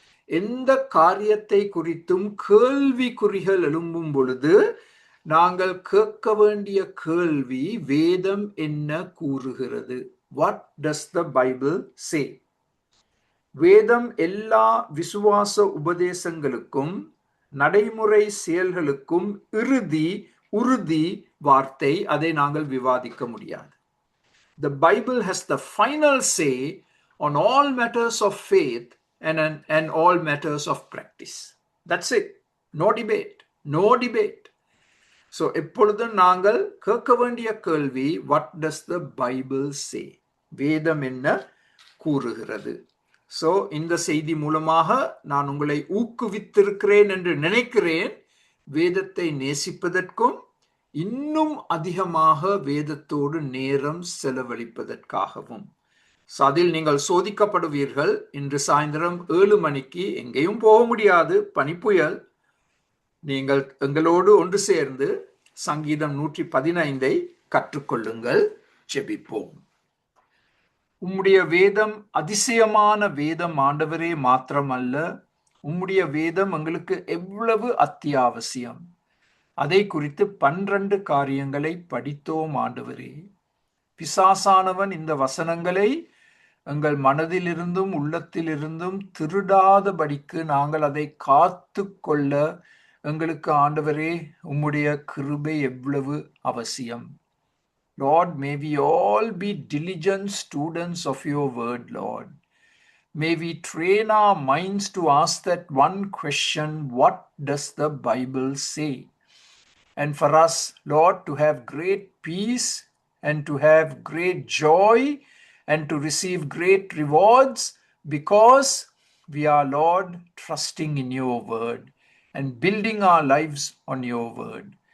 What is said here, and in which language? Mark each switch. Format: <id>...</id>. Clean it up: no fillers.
<ta>எந்த காரியத்தை குறித்தும் கேள்விக்குறிகள் எழும்பும் பொழுது நாங்கள் கேட்க வேண்டிய கேள்வி, வேதம் என்ன கூறுகிறது?</ta> <en>What does the Bible say?</en> <ta>வேதம் எல்லா விசுவாச உபதேசங்களுக்கும் நடைமுறை செயல்களுக்கும் உறுதி வார்த்தை. அதை நாங்கள் விவாதிக்க முடியாது.</ta> <en>The Bible has the final say on all matters of faith and all matters of practice. That's it. No debate. No debate. So</en> <ta>எப்பொழுதும் நாங்கள் கேட்க வேண்டிய கேள்வி,</ta> <en>what does the Bible say?</en> <ta>வேதம் என்ன கூறுகிறது? ஸோ இந்த செய்தி மூலமாக நான் உங்களை ஊக்குவித்திருக்கிறேன் என்று நினைக்கிறேன், வேதத்தை நேசிப்பதற்கும் இன்னும் அதிகமாக வேதத்தோடு நேரம் செலவழிப்பதற்காகவும். அதில் நீங்கள் சோதிக்கப்படுவீர்கள். இன்று சாயந்தரம் 7 மணிக்கு எங்கேயும் போக முடியாது, பனிப்புயல். நீங்கள் எங்களோடு ஒன்று சேர்ந்து சங்கீதம் 115 கற்றுக்கொள்ளுங்கள். ஜெபிப்போம். உம்முடைய வேதம் அதிசயமான வேதம் ஆண்டவரே, மாத்திரமல்ல, உம்முடைய வேதம் எங்களுக்கு எவ்வளவு அத்தியாவசியம். அதை குறித்து 12 காரியங்களை படித்தோம் ஆண்டவரே. பிசாசானவன் இந்த வசனங்களை எங்கள் மனதிலிருந்தும் உள்ளத்திலிருந்தும் திருடாதபடிக்கு நாங்கள் அதை காத்து கொள்ள எங்களுக்கு ஆண்டவரே உம்முடைய கிருபை எவ்வளவு அவசியம்.</ta> <en>Lord, may we all be diligent students of your word, Lord. May we train our minds to ask that one question, what does the Bible say? And for us, Lord, to have great peace and to have great joy and to receive great rewards, because we are, Lord, trusting in your word and building our lives on your word.</en>